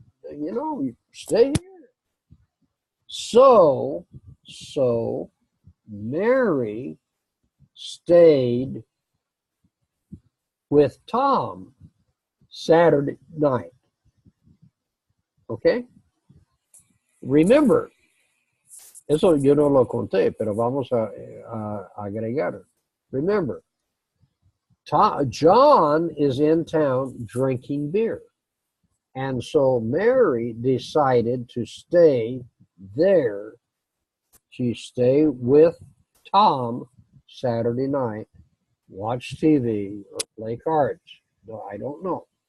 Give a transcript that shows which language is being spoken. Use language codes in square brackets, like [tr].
[en] You know, stay here. So Mary stayed with Tom Saturday night. Okay? Remember, [es] eso yo no lo conté, pero vamos a agregar. [en] Remember, John is in town drinking beer. And so Mary decided to stay there. She stayed with Tom Saturday night, watch TV or play cards. No, I don't know.